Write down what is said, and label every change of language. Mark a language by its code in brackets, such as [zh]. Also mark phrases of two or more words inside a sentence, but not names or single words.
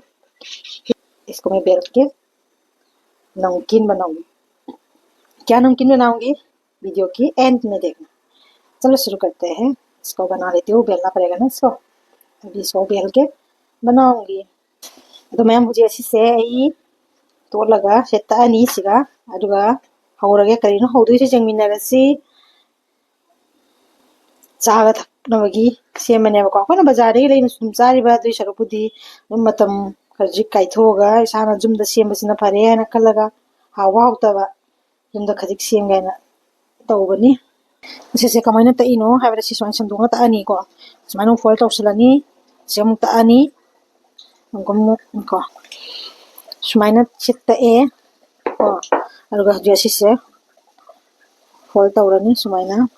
[hi] इसको मैं बेल के नमकीन बनाऊंगी। क्या नमकीन बनाऊंगी वीडियो की एंड में देखना। चलो शुरू करते हैं। इसको बना लेती हूँ, बेलना पड़ेगा ना इसको। अभी इसको बेल के बनाऊंगी। तो मैं मुझे ऐसी से ही [mni] ꯇꯣꯠꯂꯒ ꯁꯦ ꯇꯛꯑꯅꯤ ꯁꯤꯒ ꯑꯗꯨꯒ ꯍꯧꯔꯒꯦ ꯀꯔꯤꯅꯣ ꯍꯧꯗꯣꯏꯁꯦ ꯆꯪꯃꯤꯟꯅꯔꯁꯤ ꯆꯥꯒ ꯊꯛꯅꯕꯒꯤ ꯁꯦꯝꯕꯅꯦꯕꯀꯣ ꯑꯩꯈꯣꯏꯅ ꯕꯖꯥꯔꯗꯒꯤ ꯂꯩꯅ ꯁꯨꯝ ꯆꯥꯔꯤꯕ ꯑꯗꯨꯏ ꯁꯔꯨꯛꯄꯨꯗꯤ ꯑꯗꯨꯝ ꯃꯇꯝ ꯈꯖꯤꯛ ꯀꯥꯏꯊꯣꯛꯑꯒ ꯏꯁꯥꯅ ꯌꯨꯝꯗ ꯁꯦꯝꯕꯁꯤꯅ ꯐꯔꯦ ꯍꯥꯏꯅ ꯈꯜꯂꯒ ꯍꯥꯎꯕ ꯍꯥꯎꯇꯕ ꯌꯨꯝꯗ ꯈꯖꯤꯛ ꯁꯦꯝꯒꯦ ꯍꯥꯏꯅ ꯇꯧꯕꯅꯤ꯫ ꯁꯤꯁꯦ ꯀꯃꯥꯏꯅ ꯇꯛꯏꯅꯣ ꯍꯥꯏꯕꯗ ꯁꯤ ꯁꯨꯃꯥꯏꯅ ꯁꯦꯡꯗꯣꯛꯅ ꯇꯛꯑꯅꯤꯀꯣ, ꯁꯨꯃꯥꯏꯅ ꯐꯣꯜ ꯇꯧꯁꯤꯜꯂꯅꯤ, ꯁꯤ ꯑꯃꯨꯛ ꯇꯛꯑꯅꯤ, ꯑꯃꯨꯛ ꯁꯨꯃꯥꯏꯅ ꯁꯤ ꯇꯛꯑꯦ ꯀꯣ, ꯑꯗꯨꯒ ꯍꯧꯖꯤꯛ ꯑꯁꯤꯁꯦ ꯐꯣꯜ ꯇꯧꯔꯅꯤ ꯁꯨꯃꯥꯏꯅ